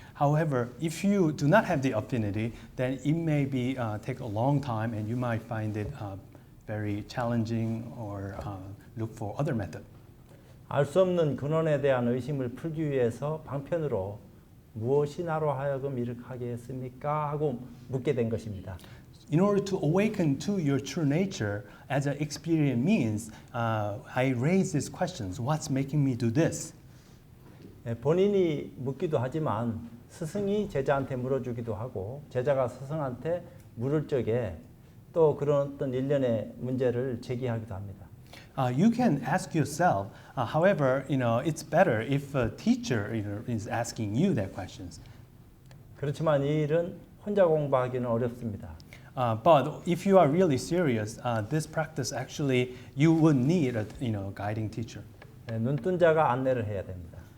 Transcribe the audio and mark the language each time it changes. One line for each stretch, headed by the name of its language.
English: However, if you do not have the affinity, then it may be take a long time, and you might find it very challenging or look for other method.
Korean: 알 수 없는 근원에 대한 의심을 풀기 위해서 방편으로 무엇이 나로 하여금 이렇게 하게 했습니까? 하고 묻게 된 것입니다.
English: In order to awaken to your true nature as an experience means, I raise these questions. What's making me do this?
Korean: 본인이 묻기도 하지만 스승이 제자한테 물어주기도 하고 제자가 스승한테 물을 적에 또 그런 어떤 일련의 문제를 제기하기도 합니다.
English: You can ask yourself. However, it's better if a teacher is asking you that questions.
Korean: 그렇지만 이 일은 혼자 공부하기는 어렵습니다.
English: But if you are really serious, this practice actually you would need a guiding teacher.
Korean: 눈뜬 자가 안내를 해야 됩니다.